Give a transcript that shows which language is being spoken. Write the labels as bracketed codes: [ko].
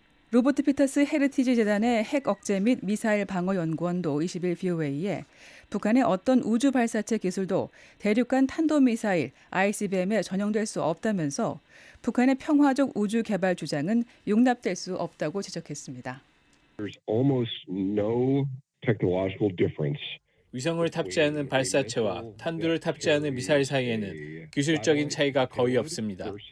[ko] 로버트 피터스 헤리티지 재단의 핵 억제 및 미사일 방어 연구원도 20일 VOA에 북한의 어떤 우주 발사체 기술도 대륙간 탄도미사일 ICBM에 전용될 수 없다면서 북한의 평화적 우주 개발 주장은 용납될 수 없다고 지적했습니다. [en] There's almost no technological difference. [ko] 위성을 탑재하는 발사체와 탄두를 탑재하는 미사일 사이에는 기술적인 차이가 거의 없습니다.